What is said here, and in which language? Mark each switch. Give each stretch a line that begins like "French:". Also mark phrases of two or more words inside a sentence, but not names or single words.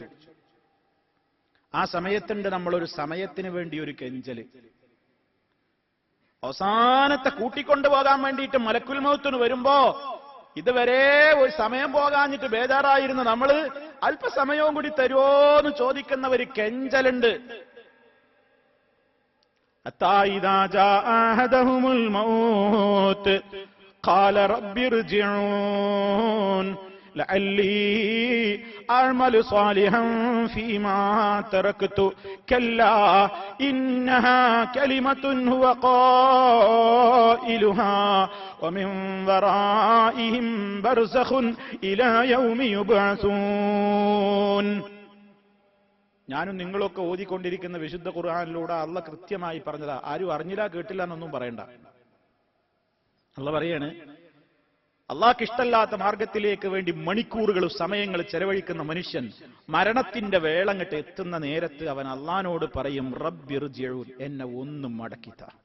Malayalam: ആ സമയത്തുണ്ട് നമ്മളൊരു സമയത്തിന് വേണ്ടി ഒരു കെഞ്ചല്. അവസാനത്തെ കൂട്ടിക്കൊണ്ടുപോകാൻ വേണ്ടിയിട്ട്
Arabic: ملك الموت
Malayalam: വരുമ്പോ ഇതുവരെ ഒരു സമയം പോകാഞ്ഞിട്ട് ബേജാറായിരുന്ന നമ്മള് അല്പസമയവും കൂടി തരുമോന്ന് ചോദിക്കുന്ന ഒരു കെഞ്ചലുണ്ട്.
Arabic: حتى إذا جاء أحدهم الموت قال رب ارجعون لعلي أعمل صالحا فيما تركت كلا إنها كلمة هو قائلها ومن ورائهم برزخ إلى يوم يبعثون.
Malayalam: ഞാനും നിങ്ങളൊക്കെ ഓതിക്കൊണ്ടിരിക്കുന്ന വിശുദ്ധ ഖുർആനിലൂടെ അള്ളാഹ് കൃത്യമായി പറഞ്ഞതാ. ആരും അറിഞ്ഞില്ല കേട്ടില്ല എന്നൊന്നും പറയണ്ട. അള്ളാഹ് പറയാണ്, അള്ളാഹ്ക്ക് ഇഷ്ടമല്ലാത്ത മാർഗത്തിലേക്ക് വേണ്ടി മണിക്കൂറുകൾ സമയങ്ങൾ ചെലവഴിക്കുന്ന മനുഷ്യൻ മരണത്തിന്റെ വേളങ്ങട്ട് എത്തുന്ന നേരത്ത് അവൻ അള്ളാഹിനോട് പറയും, റബ്ബിർജിഊൻ, എന്നെ ഒന്നും മടക്കിത്ത.